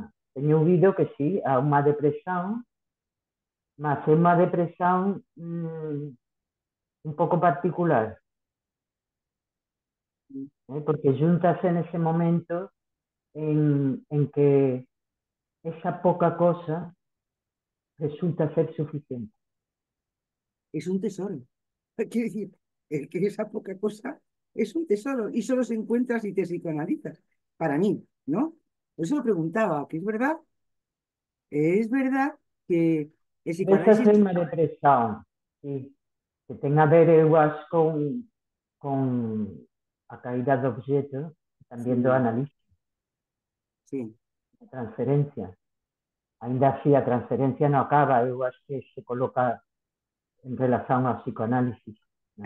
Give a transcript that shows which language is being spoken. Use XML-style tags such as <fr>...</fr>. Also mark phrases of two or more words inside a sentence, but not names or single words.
<gl>Teño ouvido que sí, há unha depresión, mas é unha depresión un pouco particular, porque júntase nese momento en que esa pouca cosa resulta ser suficiente.</gl> <es>Es un tesoro. Quiero decir, que esa poca cosa es un tesoro y solo se encuentra si te psicoanalizas. Para mí, ¿no? Por eso lo preguntaba, que es verdad que el</es> <gl>Desa</gl> <es>psicoanálisis...</es> <gl>é unha depresión, sí, que ten a ver, eu acho, con a caída do objeto, tamén do Sí, analista, sí, a transferencia. Ainda así, a transferencia non acaba, eu acho que se coloca en relación ao psicoanálisis, non?</gl>